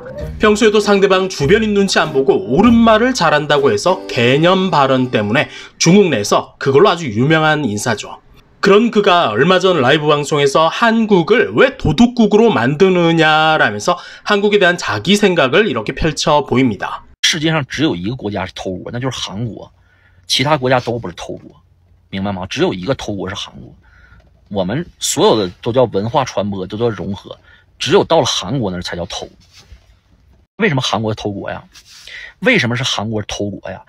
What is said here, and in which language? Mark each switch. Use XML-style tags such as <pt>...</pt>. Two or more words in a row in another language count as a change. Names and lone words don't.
<ko>평소에도 상대방 주변인 눈치 안 보고 옳은 말을 잘한다고 해서 개념 발언 때문에 중국 내에서 그걸로 아주 유명한 인사죠. 그런 그가 얼마 전 라이브 방송에서 한국을 왜 도둑국으로 만드느냐라면서 한국에 대한 자기 생각을 이렇게 펼쳐 보입니다.</ko> <zh>世界上只有一个国家是偷国，那就是韩国。 其他国家都不是偷国，明白吗？只有一个偷国是韩国。我们所有的都叫文化传播，都叫融合，只有到了韩国那儿才叫偷。为什么韩国偷国呀？为什么是韩国偷国呀？</zh>